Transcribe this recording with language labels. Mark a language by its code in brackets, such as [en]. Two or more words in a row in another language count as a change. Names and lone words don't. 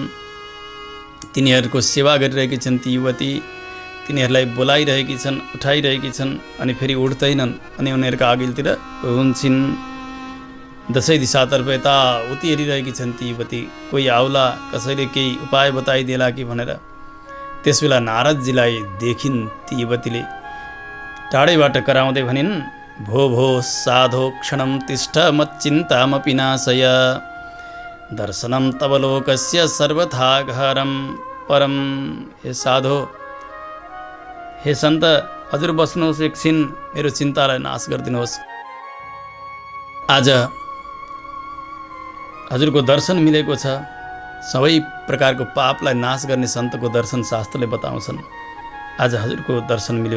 [ne] तिनीहरूको सेवा गरिरहेकी छन् ती युवती, तिनीहरूलाई बोलाइरहेकी छन्, उठाइरहेकी छन्, अनि फेरि उठ्दैनन् अनि उनीहरूका अघिल्तिर हुन्छन्। दसैँ दिशातर्फ यताउति हेरिरहेकी छन् ती युवती। कोही आउला, कसैले केही उपाय बताइदिएला कि भनेर। त्यसबेला नारदजीलाई देखिन् ती युवतीले टाढैबाट कराउँदै भनिन्, [sa] भो भो साधो क्षणं तिष्ठ मच्चिन्तामपि नाशय। दर्शनम तव लोकस्य सर्वथा घरम परम। [ne] हे साधो, हे सन्त, हजुर बस्नुहोस्, एकछिन मेरो चिन्तालाई नाश गरिदिनुहोस्। आज हजुरको दर्शन मिलेको छ। सबै प्रकारको पापलाई नाश गर्ने सन्तको दर्शन शास्त्रले बताउँछन्। आज हजुरको दर्शन मिल्यो।